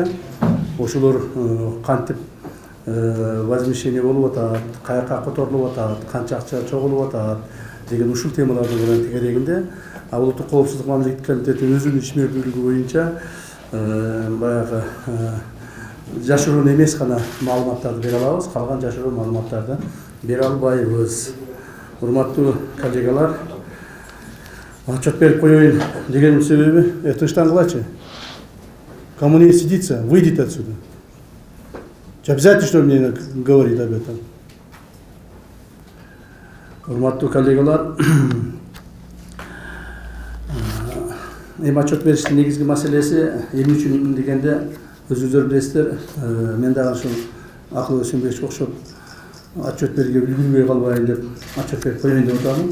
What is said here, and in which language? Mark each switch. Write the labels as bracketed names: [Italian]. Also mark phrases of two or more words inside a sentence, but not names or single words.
[Kyrgyz] Ошолор кантип возмещение болуп атат, каяка которулуп атат, канча акча чогулуп атат деген ушул темалардын менен тегерегинде Улуттук коопсуздук мамлекеттик комитетинин өзүнүн ишмердүүлүгү боюнча баягы жашыруун эмес гана маалыматтарды бере алабыз, калган жашыруун маалыматтарды бере албайбыз. Урматтуу коллегалар, отчет берип коеюн дегенин себеби тынчтангылачы. [Russian] Кому не сидится, выйдите отсюда. Обязательно, что мне говорит об этом. [Kyrgyz] Урматтуу коллегалар, отчет бериштин негизги маселеси эмне үчүн дегенде өзүңүздөр билесиздер, мен дагы ушул Акыл Өсөнбековичке окшоп отчет берүүгө үлгүрбөй калбайын деп отчет берип коеюн деп атам.